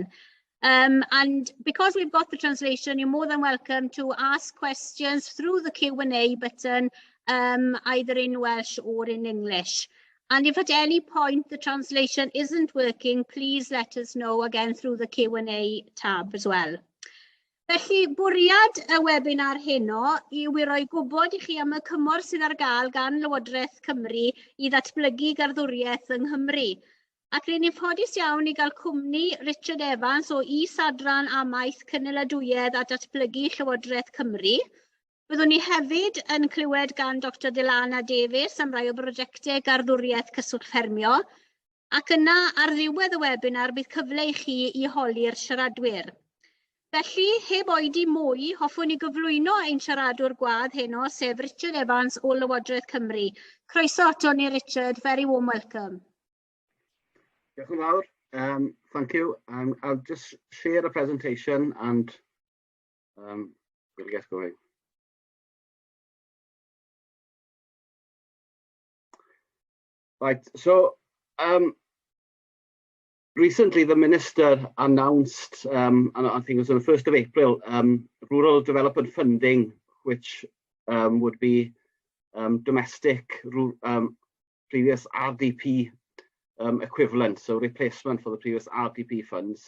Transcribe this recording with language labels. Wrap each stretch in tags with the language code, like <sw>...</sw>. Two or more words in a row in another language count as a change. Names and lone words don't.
<en>And because we've got the translation, you're more than welcome to ask questions through the Q&A button, either in Welsh or in English. And if at any point the translation isn't working, please let us know again through the Q&A tab as well.</en> <cy>Felly, bwriad y webinar heno yw I roi gwybod I chi am y cymorth sydd ar gael gan Lywodraeth Cymru I ddatblygu garddwriaeth yng Nghymru. Ac rydyn ni'n ffodus iawn I gael cwmni Richard Evans o Is-adran Amaeth Cynaladwyedd a Datblygu Llywodraeth Cymru. Byddwn ni hefyd yn clywed gan Dr Delana Davies am rai o brosiectau garddwriaeth cyswllt ffermio. Ac yna ar ddiwedd y webinar bydd cyfle I chi I holi'r siaradwyr. Felly, heb oedi mwy, hoffwn I gyflwyno ein siaradwr gwadd heno, sef Richard Evans o Lywodraeth Cymru. Croeso ato ni, Richard.</cy> <en>Very warm welcome.</en> <cy>Diolch yn fawr.</cy> <en>Thank you. I'll just share a presentation and we'll get going. Right, so recently, the Minister announced, and I think it was on the 1st of April, rural development funding, which would be domestic previous RDP equivalent, so replacement for the previous RDP funds.</en>